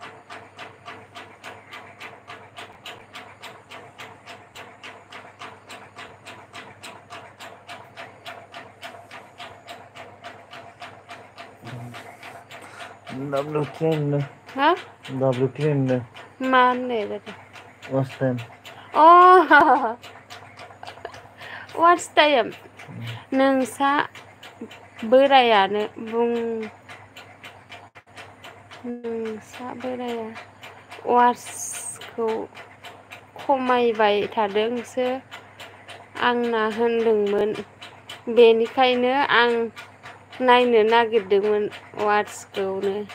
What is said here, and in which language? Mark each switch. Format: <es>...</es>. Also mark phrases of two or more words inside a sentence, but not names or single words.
<brx>WTN हा WTN मा होननाय जादों</brx> <en>What's time?</en> <brx>अ</brx> <en>what's time</en> <brx>नोंसा बोरायानो नोंसा बोराया वाट्सखौ खमायबाय थादोंसो आंना होनदोंमोन बेनिखायनो आं नायनो नागिरदोंमोन वाट्सखौनो</brx>